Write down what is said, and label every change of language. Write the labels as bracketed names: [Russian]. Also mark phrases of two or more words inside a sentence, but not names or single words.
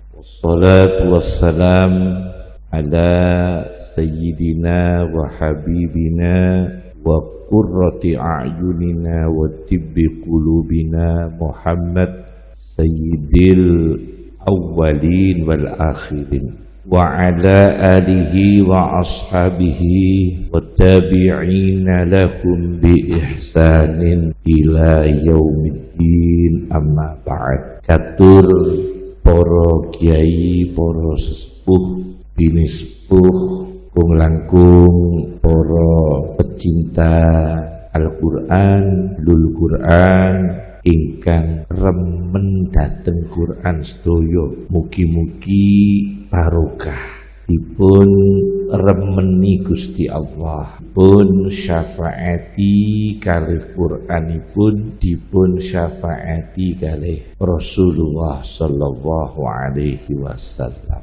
[Arabic] والصلاة والسلام على سيدنا وحبيبنا وقرة أعيننا وطب قلوبنا محمد سيد الأولين والآخرين وعلى آله وأصحابه والتابعين لهم بإحسان إلى يوم الدين، أما بعد. [Javanese] Katur para kiai, para sesepuh, bini sepuh, kung langkung, para pecinta Al-Quran, lul Quran ingkang remen dateng Quran sedaya, mugi-mugi barokah dipun remeni Gusti Allah, pun syafaati kalih Quranipun, dipun syafaati kalih Rasulullah [Arabic] صلى الله عليه وسلم.